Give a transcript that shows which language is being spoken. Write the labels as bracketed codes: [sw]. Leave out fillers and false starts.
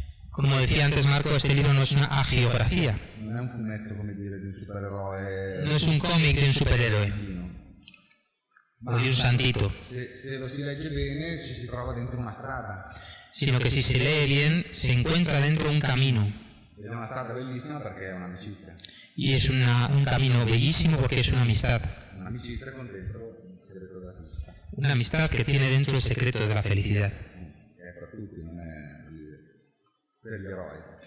[es] Como decía antes Marco, este libro no es una agiografía. [it] Non è un fumetto, come dire, di un supereroe. [es] No es un cómic de un superhéroe o de un santito, [it] Se lo si legge bene si trova dentro una strada. [es] sino que si se lee bien se encuentra dentro un camino. [it] Ed è una strada bellissima perché è un'amicizia. [es] Y es un camino bellísimo porque es una amistad. [it] Un'amicizia con dentro il segreto della felicità. [es] Una amistad que tiene dentro el secreto de la felicidad. [it] È per tutti, non è per gli eroi.